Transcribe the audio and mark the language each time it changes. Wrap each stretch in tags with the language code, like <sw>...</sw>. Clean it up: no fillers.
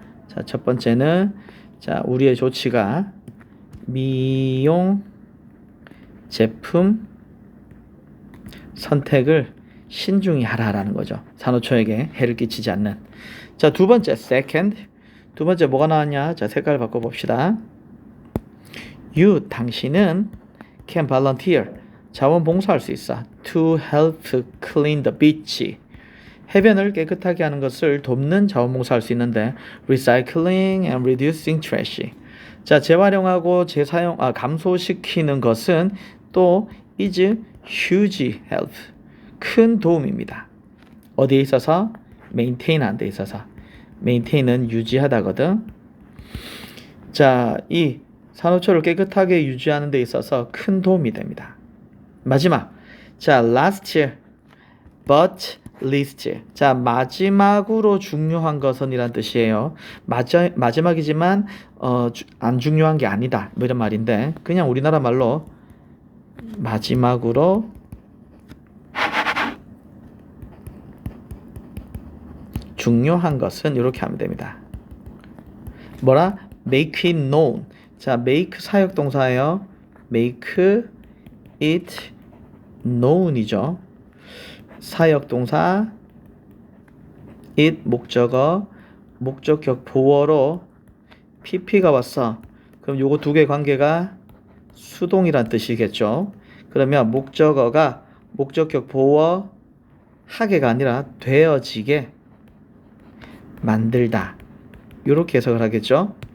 <ko>자, 첫 번째는 자, 우리의 조치가 미용 제품 선택을 신중히 하라라는 거죠. 산호초에게 해를 끼치지 않는. 자, 두 번째 second. 두 번째 뭐가 나왔냐? 자, 색깔 바꿔 봅시다. You, 당신은</ko> <en>can volunteer,</en> <ko>자원봉사할 수 있어.</ko> <en>To help clean the beach,</en> <ko>해변을 깨끗하게 하는 것을 돕는 자원봉사할 수 있는데</ko> <en>recycling and reducing trash.</en> <ko>자, 재활용하고 감소시키는 것은 또</ko> <en>is huge help,</en> <ko>큰 도움입니다. 어디에 있어서? maintain 하는 데 있어서. maintain은 유지하다거든. 자, 이 산호초를 깨끗하게 유지하는 데 있어서 큰 도움이 됩니다. 마지막. 자,</ko> <en>last but least.</en> <ko>자, 마지막으로 중요한 것은 이란 뜻이에요. 마지막이지만 안 중요한 게 아니다, 뭐 이런 말인데 그냥 우리나라 말로 마지막으로 중요한 것은 이렇게 하면 됩니다. 뭐라?</ko> <en>make it known.</en> <ko>자, make 사역동사예요.</ko> <en>make it known</en> <ko>이죠. 사역동사 it 목적어, 목적격 보어로 pp가 왔어. 그럼 요거 두 개 관계가 수동이란 뜻이겠죠. 그러면 목적어가 목적격 보어 하게가 아니라 되어지게 만들다, 이렇게 해석을 하겠죠.</ko>